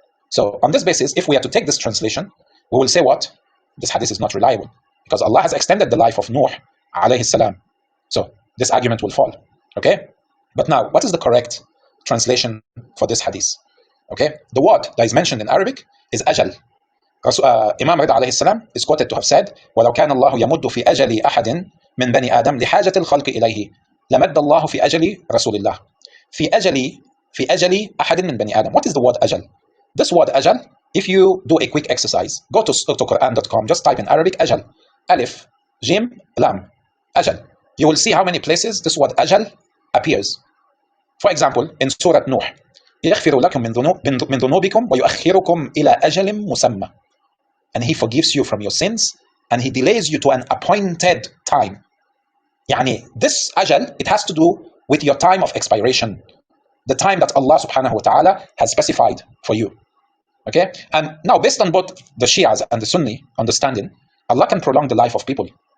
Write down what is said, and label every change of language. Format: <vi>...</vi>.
<en>So on this basis, if we are to take this translation, we will say what? This hadith is not reliable. Because Allah has extended the life of Nuh alayhi salam. So this argument will fall. Okay? But now, what is the correct translation for this hadith? Okay? The word that is mentioned in Arabic is ajal. Imam Rida alayhi salam is quoted to have said,</en> <ar>وَلَوْ كَانَ اللَّهُ يَمُدُّ فِي أَجَلِ أَحَدٍ مِنْ بَنِي آدَمْ لِحَاجَةِ الْخَلْقِ إِلَيْهِ لَمَدَّ اللَّهُ فِي أَجَلِ رَسُولِ اللَّهِ في أجل أحد من بني آدم.</ar> <en>What is the word ajal? This word ajal, if you do a quick exercise, go to Quran.com, just type in Arabic ajal, alif, jim, lam, ajal. You will see how many places this word ajal appears. For example, in Surah Nuh,</en> <ar>يغفر لكم من ذنوبكم ويؤخركم إلى أجل مسمى.</ar> <en>And he forgives you from your sins and he delays you to an appointed time. Yani, this ajal, it has to do with your time of expiration, the time that Allah subhanahu wa ta'ala has specified for you. Okay? And now, based on both the Shias and the Sunni understanding, Allah can prolong the life of people.</en>